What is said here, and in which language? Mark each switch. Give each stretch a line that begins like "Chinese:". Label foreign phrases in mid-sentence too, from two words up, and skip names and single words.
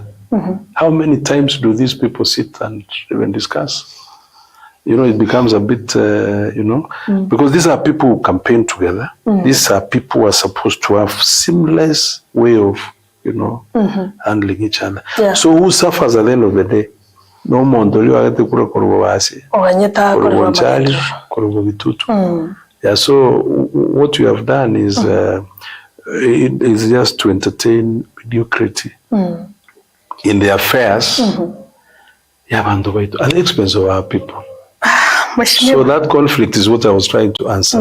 English: How many times do these people sit and even discuss? You know, it becomes a bit, you know, because these are people who campaign together. These are people who are supposed to have seamless way of, you know, handling each other. So who suffers at the end of the day? No mondoli wagate kura korobasi. Yeah, so what you have done is is just to entertain mediocrity in the affairs at the expense of our people. So that conflict is what I was trying to answer.